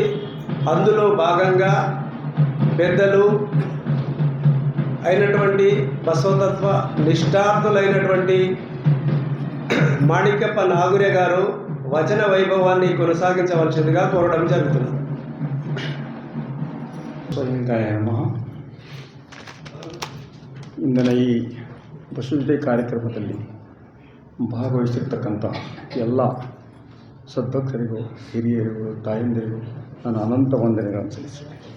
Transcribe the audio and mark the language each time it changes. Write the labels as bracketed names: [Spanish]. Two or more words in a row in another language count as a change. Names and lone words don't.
[Telugu] అందులో భాగంగా పెద్దలు అయినటువంటి బసవతత్వ నిష్ఠార్థులైనటువంటి మాణిక్యప్ప నాగురే గారు వచన వైభవాన్ని కొనసాగించవలసిందిగా కోరడం జరుగుతుంది. [Kannada] ಇಂದಿನ ಈ ಬಸವಜ್ಯೋತಿ ಕಾರ್ಯಕ್ರಮದಲ್ಲಿ ಭಾಗವಹಿಸಿರ್ತಕ್ಕಂಥ ಎಲ್ಲ ಸದ್ಭಕ್ತರಿಗೂ ಹಿರಿಯರಿಗೂ ತಾಯಂದಿರಿಗೂ ನಾನು ಅನಂತ ವಂದನೆಗಳನ್ನು ಸಲ್ಲಿಸುತ್ತೇನೆ.